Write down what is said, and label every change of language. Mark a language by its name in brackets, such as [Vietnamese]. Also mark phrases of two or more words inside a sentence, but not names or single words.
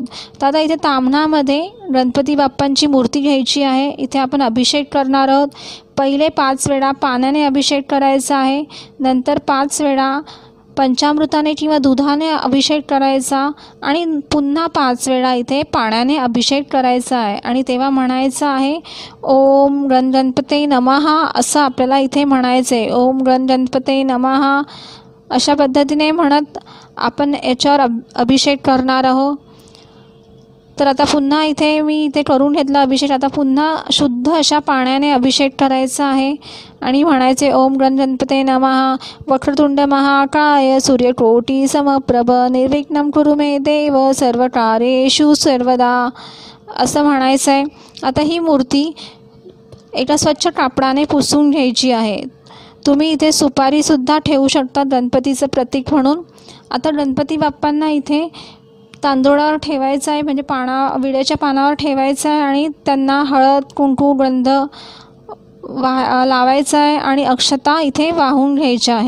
[Marathi] तर आता इथे ताम्हणामध्ये गणपती बाप्पांची मूर्ती घ्यायची आहे. इथे आपण अभिषेक करणार आहोत. पहिले 5 वेळा पाण्याने अभिषेक करायचा आहे, नंतर 5 वेळा पंचामृताने किंवा दुधाने अभिषेक करायचा आणि पुन्हा 5 वेळा इथे पाण्याने अभिषेक करायचा आहे. आणि तेव्हा म्हणायचं आहे [Sanskrit] ओम गणपते नमः [Marathi] असं आपल्याला इथे म्हणायचं आहे. [Sanskrit] ओम गणपते नमः [Marathi] अशा पद्धतीने म्हणत आपण याच्यावर अभिषेक करणार आहोत. तर आता पुन्हा इथे करून घेतला अभिषेक. आता पुन्हा शुद्ध अशा पाण्याने अभिषेक करायचा आहे आणि म्हणायचे [Sanskrit] ओम गणपते नमः वक्रतुंड महाकाय सूर्यकोटी समप्रभ निर्विघ्नं कुरु मे देव सर्वकार्येषु सर्वदा [Marathi] असं म्हणायचं आहे. आता ही मूर्ती एका स्वच्छ कापडाने पुसून घ्यायची आहे. तुम्ही इथे सुपारीसुद्धा ठेवू शकता गणपतीचं प्रतीक म्हणून. आता गणपती बाप्पांना इथे तांदूळावर ठेवायचं आहे, म्हणजे विड्याच्या पानावर ठेवायचं आहे आणि त्यांना हळद कुंकू गंध लावायचा आहे आणि अक्षता इथे वाहून घ्यायच्या आहे.